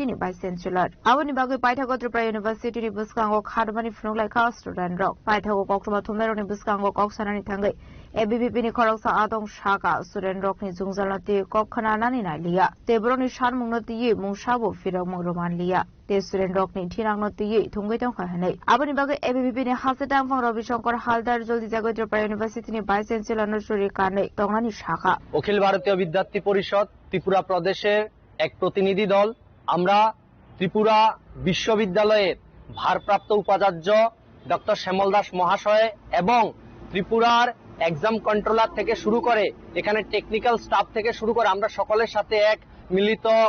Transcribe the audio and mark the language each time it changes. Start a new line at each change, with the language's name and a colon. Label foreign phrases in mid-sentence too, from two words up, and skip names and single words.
Kok Borok: ni
English: Vice Chancellor
Kok Borok: aboni bagi paithago Tripura University ni buskango khadumani phunglai kha student rok paithago kokroma thumero ni buskango koksanani thangai ABVP ni khoroksa adong shaka student rok ni jungzalati kok khananani nailia tebroni shanmungno ti mungsabo firong roman lia te student rok ni thinang no ti thungai tong khanai aboni bagi ABVP ni hasetang fang Ravi Shankar Haldar joldi jago Tripura University ni
English: Vice Chancellor
Kok Borok: no shuri kane tongani shaka
Bangla: অখিল ভারতীয় বিদ্যার্থী পরিষদ ত্রিপুরা প্রদেশের এক প্রতিনিধি দল আমরা ত্রিপুরা বিশ্ববিদ্যালয়ের ভারপ্রাপ্ত উপাচার্য ডক্টর শ্যামল দাস মহাশয় এবং ত্রিপুরার
English: exam controller
Bangla: থেকে শুরু করে এখানে
English: technical staff
Bangla: থেকে শুরু করে আমরা সকলের সাথে এক মিলিত